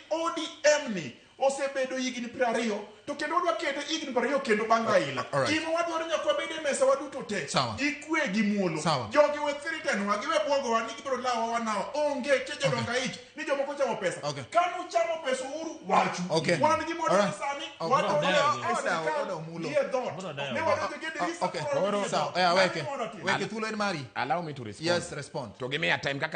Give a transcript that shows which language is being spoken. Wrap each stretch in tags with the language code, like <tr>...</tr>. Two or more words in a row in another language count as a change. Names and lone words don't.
<luo>ODM ni osebedo higni 20 to kendo odwa kete higni 20 kendo bang' Raila gima wadwaro nyaka wabed e mesa waduto te gikwe gi muolo jogi we threaten wa giwe bwogo wa ni gibiro lawa wanawa onge keje donga ich ni jomoko chamo pesa kanu chamo pesa uru wachu wan gi modo sani oda muolo ne wadonjo gede weke thulo en mari</luo> <en>allow me to respond yes respond to give me a time</en> <luo>kaka</luo>